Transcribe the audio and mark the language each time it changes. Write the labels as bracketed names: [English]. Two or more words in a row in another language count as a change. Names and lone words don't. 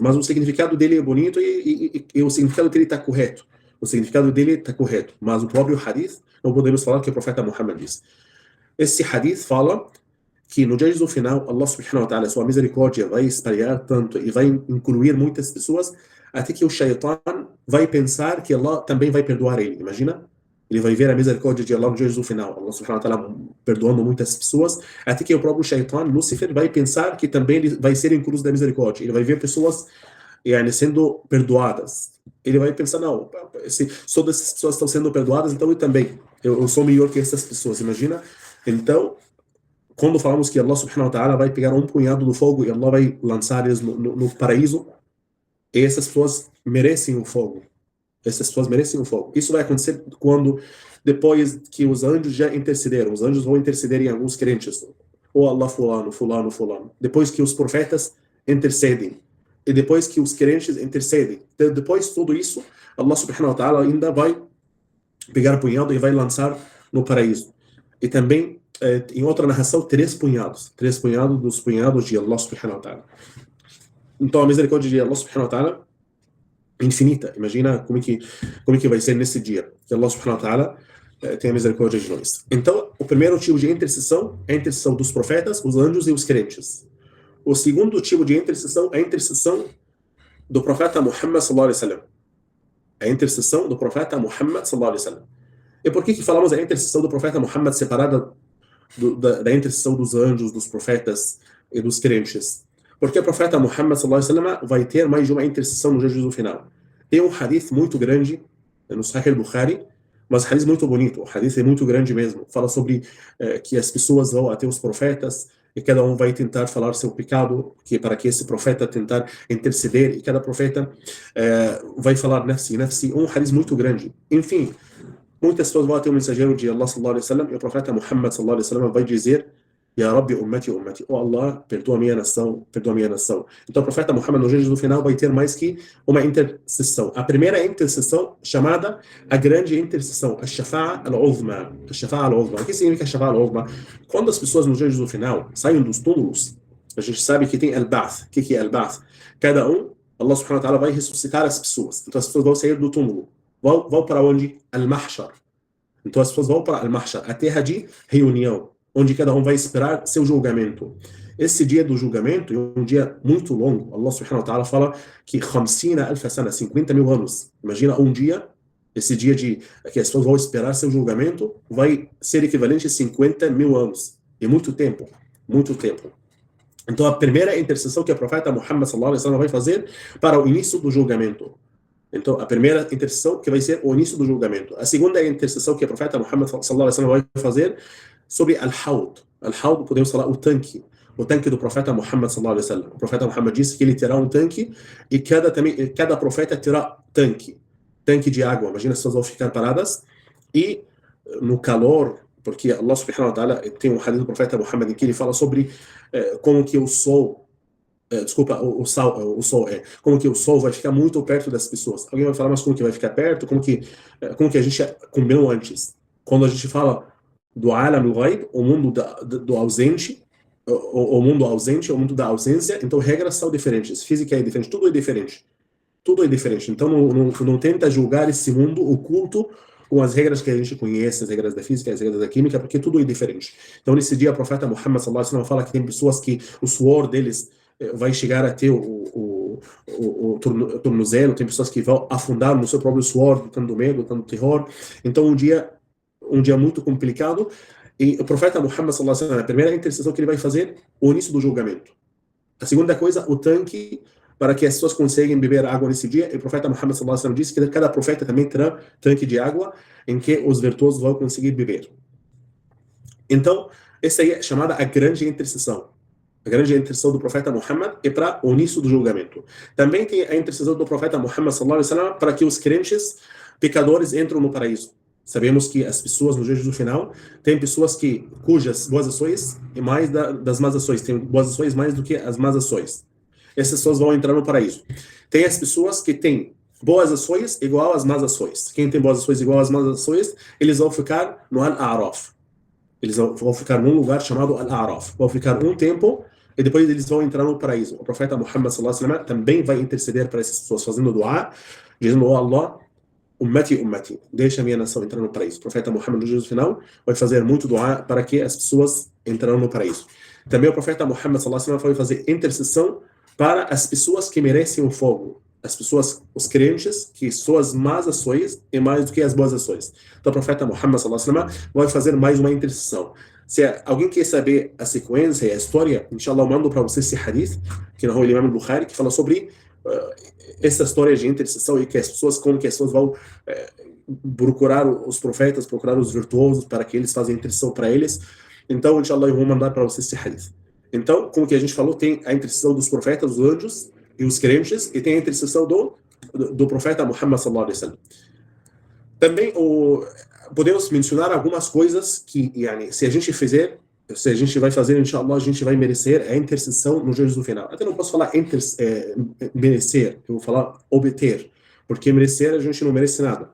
[Portuguese] Mas o significado dele é bonito e o significado dele está correto. Mas o próprio hadith, não podemos falar que o profeta Muhammad disse. Esse hadith fala que no dia do final, [Arabic] الله سبحانه وتعالى, [Portuguese] sua misericórdia vai espalhar tanto e vai incluir muitas pessoas, até que o shaitan vai pensar que Allah também vai perdoar ele. Imagina? Ele vai ver a misericórdia de Allah no dia do final. [Arabic] الله سبحانه وتعالى [Portuguese] perdoando muitas pessoas, até que o próprio shaitan, Lúcifer, vai pensar que também ele vai ser incluso da misericórdia. Ele vai ver pessoas sendo perdoadas. Ele vai pensar, não, se todas essas pessoas estão sendo perdoadas, então eu também. Eu sou melhor que essas pessoas. Imagina? Então, quando falamos que [Arabic] الله سبحانه وتعالى [Portuguese] vai pegar um punhado do fogo e Allah vai lançar eles no paraíso, essas pessoas merecem o fogo. Isso vai acontecer quando, depois que os anjos já intercederam, os anjos vão interceder em alguns crentes. Ou Allah fulano. Depois que os profetas intercedem. E depois que os crentes intercedem. Depois de tudo isso, [Arabic] الله سبحانه وتعالى [Portuguese] ainda vai pegar o punhado e vai lançar no paraíso. E também, em outra narração, 3 punhados. 3 punhados dos punhados de [Arabic] الله سبحانه وتعالى. [Portuguese] Então a misericórdia de [Arabic] الله سبحانه وتعالى [Portuguese] é infinita. Imagina como que vai ser nesse dia. Que [Arabic] الله سبحانه وتعالى [Portuguese] tenha misericórdia de nós. Então, o primeiro tipo de intercessão é a intercessão dos profetas, os anjos e os crentes. O segundo tipo de intercessão é a intercessão do profeta Muhammad [Arabic] صلى الله عليه وسلم. [Portuguese] A intercessão do profeta Muhammad [Arabic] صلى الله عليه وسلم. [Portuguese] E por que falamos a intercessão do profeta Muhammad separada da intercessão dos anjos, dos profetas e dos crentes? Porque o profeta Muhammad [Arabic] صلى الله عليه وسلم [Portuguese] vai ter mais de uma intercessão no dia do final. Tem um hadith muito grande no Sahih al-Bukhari, mas hadith muito bonito. O hadith é muito grande mesmo. Fala sobre que as pessoas vão até os profetas e cada um vai tentar falar seu pecado, para que esse profeta tentar interceder, e cada profeta vai falar nafsi. Um hadith muito grande. Enfim, muitas pessoas vão até o mensageiro de Allah [Arabic] صلى الله عليه وسلم [Portuguese] e o profeta Muhammad [Arabic] صلى الله عليه وسلم [Portuguese] vai dizer: [Arabic] يا ربي، أمتي. [Portuguese] Oh Allah, perdoa a minha nação. Então o profeta Muhammad no dia do final vai ter mais que uma intercessão. A primeira intercessão, chamada a grande intercessão, a [Arabic] الشفاعة العظمى. [Portuguese] O que significa [Arabic] الشفاعة العظمى? [Portuguese] Quando as pessoas no dia do final saem dos túmulos, a gente sabe que tem al-Ba'th. O que é al-Ba'th? Cada um [Arabic] الله سبحانه وتعالى [Portuguese] vai ressuscitar as pessoas. Então as pessoas vão sair do túmulo. Vão para onde? Al-Mahshar. Então as pessoas vão para Al-Mahshar, a terra de reunião, onde cada um vai esperar seu julgamento. Esse dia do julgamento é um dia muito longo. [Arabic] الله سبحانه وتعالى [Portuguese] fala que 50 mil anos. Imagina um dia, esse dia que as pessoas vão esperar seu julgamento, vai ser equivalente a 50 mil anos. É muito tempo, muito tempo. Então a primeira intercessão que o profeta Muhammad [Arabic] صلى الله عليه وسلم [Portuguese] vai fazer para o início do julgamento. Então, a primeira intercessão que vai ser o início do julgamento. A segunda intercessão que o profeta Muhammad [Arabic] صلى الله عليه وسلم [Portuguese] vai fazer sobre Al-Hawd. Al-Hawd, podemos falar o tanque do profeta Muhammad [Arabic] صلى الله عليه وسلم. [Portuguese] O profeta Muhammad disse que ele terá um tanque e cada profeta terá tanque de água. Imagina as pessoas vão ficar paradas e no calor, porque [Arabic] الله سبحانه وتعالى [Portuguese] tem um hadith do profeta Muhammad em que ele fala sobre como que o sol como que o sol vai ficar muito perto das pessoas. Alguém vai falar, mas como que vai ficar perto? Como que a gente combinou antes? Quando a gente fala do [Arabic] عالم الغيب, [Portuguese] o mundo do ausente, o mundo ausente, o mundo da ausência, então regras são diferentes, física é diferente, tudo é diferente. Tudo é diferente. Então não tenta julgar esse mundo oculto com as regras que a gente conhece, as regras da física, as regras da química, porque tudo é diferente. Então nesse dia o profeta Muhammad [Arabic] صلى الله عليه وسلم [Portuguese] fala que tem pessoas que o suor deles vai chegar até o tornozelo, tem pessoas que vão afundar no seu próprio suor, tanto medo, tanto terror. Então um dia muito complicado. E o profeta Muhammad [Arabic] صلى الله عليه وسلم, [Portuguese] a primeira intercessão que ele vai fazer, o início do julgamento. A segunda coisa, o tanque para que as pessoas consigam beber água nesse dia. E o profeta Muhammad [Arabic] صلى الله عليه وسلم [Portuguese] disse que cada profeta também terá tanque de água em que os virtuosos vão conseguir beber. Então, essa aí é chamada a grande intercessão. A grande intercessão do profeta Muhammad é para o início do julgamento. Também tem a intercessão do profeta Muhammad [Arabic] صلى الله عليه وسلم [Portuguese] para que os crentes pecadores entrem no paraíso. Sabemos que as pessoas no juízo final tem pessoas cujas boas ações e mais das más ações, tem boas ações mais do que as más ações. Essas pessoas vão entrar no paraíso. Tem as pessoas que têm boas ações igual às más ações. Quem tem boas ações igual às más ações, eles vão ficar no Al-A'raf. Eles vão ficar num lugar chamado Al-A'raf. Vão ficar um tempo e depois eles vão entrar no paraíso. O profeta Muhammad [Arabic] صلى الله عليه وسلم [Portuguese] também vai interceder para essas pessoas, fazendo dua, dizendo: "Oh Allah, ummati, deixa a minha nação entrar no paraíso." O profeta Muhammad no juízo final vai fazer muito dua para que as pessoas entrarão no paraíso. Também o profeta Muhammad [Arabic] صلى الله عليه وسلم [Portuguese] vai fazer intercessão para as pessoas que merecem o fogo. As pessoas, os crentes, que suas más ações é mais do que as boas ações. Então o profeta Muhammad [Arabic] صلى الله عليه وسلم [Portuguese] vai fazer mais uma intercessão. Se alguém quer saber a sequência e a história, inshallah eu mando para você esse hadith, que narrou o Imam Bukhari, que fala sobre essa história de intercessão e que as pessoas, como que as pessoas vão procurar os profetas, procurar os virtuosos para que eles façam intercessão para eles. Então, inshallah, eu vou mandar para você esse hadith. Então, como que a gente falou, tem a intercessão dos profetas, dos anjos e os crentes, e tem a intercessão do profeta Muhammad [Arabic] صلى الله عليه وسلم. [Portuguese] Também podemos mencionar algumas coisas que, se a gente vai fazer, inshallah, a gente vai merecer a intercessão no juízo final. Até não posso falar merecer, eu vou falar obter, porque merecer a gente não merece nada.